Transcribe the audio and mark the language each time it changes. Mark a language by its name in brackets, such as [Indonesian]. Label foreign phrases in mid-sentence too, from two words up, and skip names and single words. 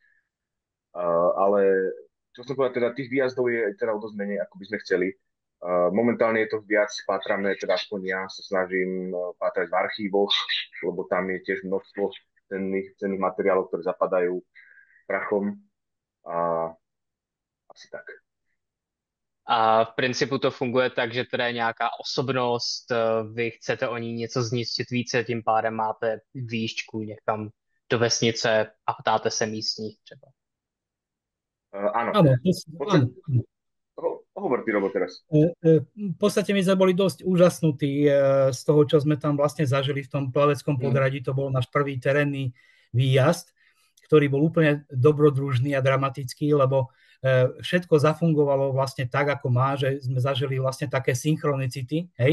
[Slovak] Ale čo som povedal, teda tých výjazdov je teda o dosť menej, ako by sme chceli. Momentálne je to viac pátrané, teda aspoň ja sa snažím pátrať v archívoch, lebo tam je tiež množstvo cenných materiálov, ktoré zapadajú prachom a asi tak. [Czech] A v principu to funguje tak, že teda je nějaká osobnost, vy chcete o ní něco zjistit více, tím pádem máte výšku někam do vesnice a ptáte se místních třeba. [Slovak] Áno. Hovor ty, Robo, teraz. V podstate my sme boli dosť úžasnutí z toho, čo sme tam vlastne zažili v tom Plaveckom Podhradí. To bol náš prvý terénny výjazd, ktorý bol úplne dobrodružný a dramatický, lebo všetko zafungovalo vlastne tak, ako má, že sme zažili vlastne také synchronicity, hej.